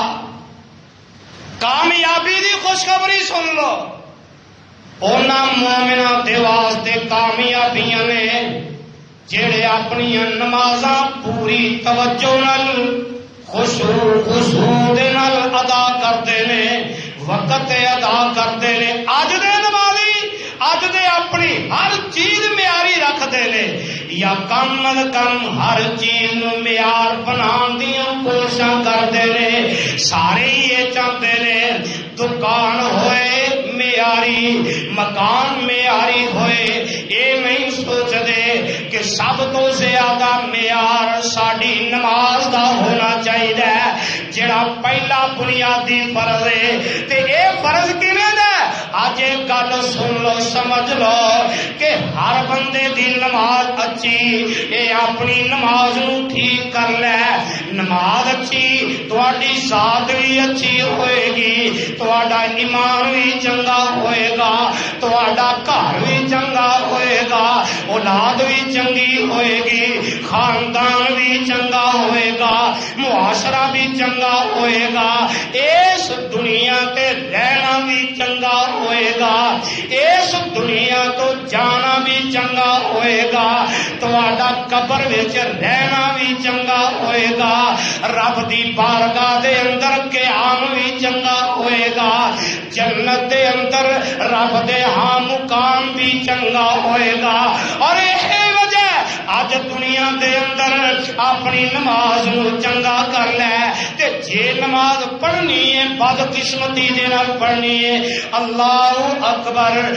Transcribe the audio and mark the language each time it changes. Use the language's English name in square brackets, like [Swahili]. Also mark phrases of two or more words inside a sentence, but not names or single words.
[Punjabi] کامیابی دی خوشخبری سن لو اونا مومنہ دے واسطے کامیابیاں نے جیڑے اپنی نمازاں پوری توجہ نال خشوع دے نال ادا کرتے نے وقت ادا کرتے نے اج دے نمازی اج دے اپنی ہر چیز معیاری رکھتے نے یا کم از کم ہر چیز نو معیار بنان دیاں کوششاں کرتے نے سارے یہ چاہتے نے دکان ہوئے معیاری مکان معیاری ہوئے یہ نہیں سوچتے کہ سب تو زیادہ معیار ساری نماز دا ہونا چاہیے جڑا پہلا بنیادی فرض ہے تے اے فرض کیویں دا اج ایک گل سن لو سمجھ لو کہ ہر بندے دی نماز اچھی اے اپنی نماز نو ٹھیک کر لے نماز اچھی تہاڈی ذات بھی اچھی ہوئے گی تہاڈا ایمان بھی چنگا ہوئے گا تہاڈا گھر بھی چنگا ہوئے گا اولاد بھی چنگی ہوئے گی خاندان بھی چنگا ہوئے گا معاشرہ بھی چنگا ہوئے گا اس دنیا تے رہنا بھی چنگا ہوئے گا اس دنیا تو جانا بھی چنگا ہوئے گا تہاڈا قبر وچ رہنا بھی چنگا ہوئے گا رب دی بارگاہ دے اندر قیام بھی چنگا ہوئے گا جنت دے اندر رب دے ہاں مقام بھی چنگا ہوئے گا اور یہ وجہ اج دنیا دے اندر اپنی نماز نو چنگا کر لے تے جے نماز پڑھنی ہے بد قسمتی دے نال پڑھنی ہے [Arabic] اللہ اکبر